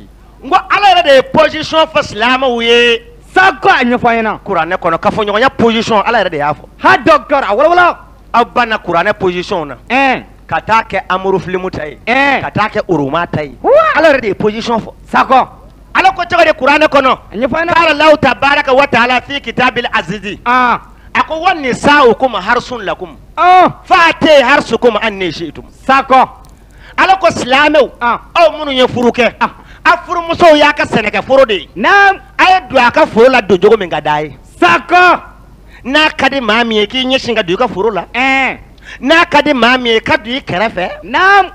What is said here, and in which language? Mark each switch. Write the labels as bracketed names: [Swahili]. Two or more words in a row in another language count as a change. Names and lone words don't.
[Bambara] N ko Ala yɛrɛ de ye position fɔ silamɛw ye. Saka a ɲɛfɔ an ɲɛna. Kuranɛ kɔnɔ kafoɲɔgɔnya position Ala yɛrɛ de y'a fɔ. Ha docteur a wɔlɔwɔlɔ. Aw banna kuranɛ position na. Ka taa kɛ amuru filimu ta ye. Ka taa kɛ oroma ta ye. Ala yɛrɛ de ye position fɔ. Saka. Ala ko cogo di kuranɛ kɔnɔ. [Arabic] قال الله تبارك وتعالى في كتابه العزيز. [Bambara] A ko [Arabic] ونساؤكم حرث لكم فأتوا حرثكم أنى شئتم. [Bambara] Saka. Ala ko silamɛw aw minnu ye furu kɛ. A furumusow y'a ka sɛnɛkɛ foro de ye. Naam. A ye don a ka foro la don cogo min ka d'a ye. Saka. N'a ka di maa min ye k'i ɲɛsin ka don i ka foro la. N'a ka di maa min ye ka don i kɛrɛfɛ. Naam.